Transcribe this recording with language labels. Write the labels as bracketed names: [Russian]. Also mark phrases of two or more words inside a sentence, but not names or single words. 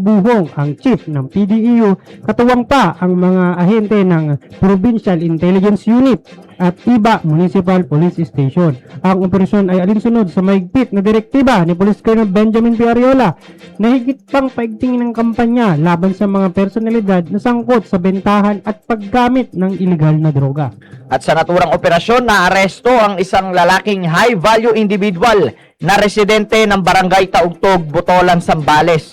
[Filipino] Buhong, ang Chief ng PDEU, katuwang pa ang mga ahente ng Provincial Intelligence Unit. at Iba Municipal Police Station. Ang operasyon ay alinsunod sa mahigpit na direktiba ni Police Colonel Benjamin P. Ariola na higit pang paigtingin ng kampanya laban sa mga personalidad na sangkot sa bentahan at paggamit ng iligal na droga. At sa naturang operasyon, naaresto ang isang lalaking [English] high-value individual [Filipino] na residente ng Barangay Taugtog, Botolan, Zambales.